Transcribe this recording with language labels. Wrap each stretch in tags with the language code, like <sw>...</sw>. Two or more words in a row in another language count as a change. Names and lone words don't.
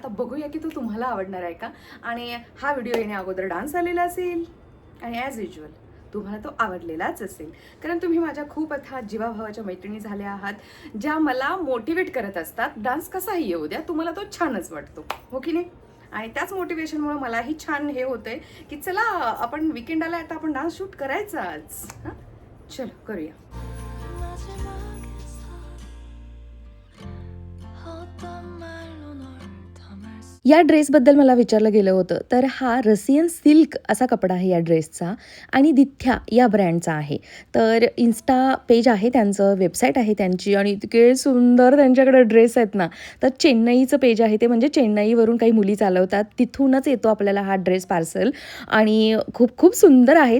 <mr>आता बघूया की तो तुम्हाला आवडणार आहे का. आणि हा व्हिडिओ येण्या अगोदर डान्स आलेला असेल आणि</mr> <en>as usual</en> <mr>तुम्हाला तो आवडलेलाच असेल, कारण तुम्ही माझ्या खूप आता जीवाभावाच्या मैत्रिणी झाल्या आहात, ज्या मला मोटिवेट करत असतात. डान्स कसाही येऊ द्या, तुम्हाला तो छानच वाटतो, हो की नाही. आणि त्याच मोटिवेशनमुळे मलाही छान हे होतंय की चला आपण विकेंडाला आता आपण</mr> <en>dance shoot</en> <mr>करायचाच. हां, चलो करूया.</mr> <ko>마지막에서 어떤 말로 널 담을 수</ko> <mr>या ड्रेसबद्दल मला विचारलं गेलं होतं, तर हा</mr> <en>Russian silk</en> <mr>असा कपडा आहे या ड्रेसचा आणि दिथ्या या ब्रँडचा आहे. तर</mr> <en>Insta page</en> <mr>आहे त्यांचं, वेबसाईट आहे त्यांची आणि इतके सुंदर त्यांच्याकडे ड्रेस आहेत ना. तर चेन्नईचं पेज आहे ते, म्हणजे चेन्नईवरून काही मुली चालवतात, तिथूनच येतो आपल्याला हा ड्रेस पार्सल आणि खूप खूप सुंदर आहेत.</mr>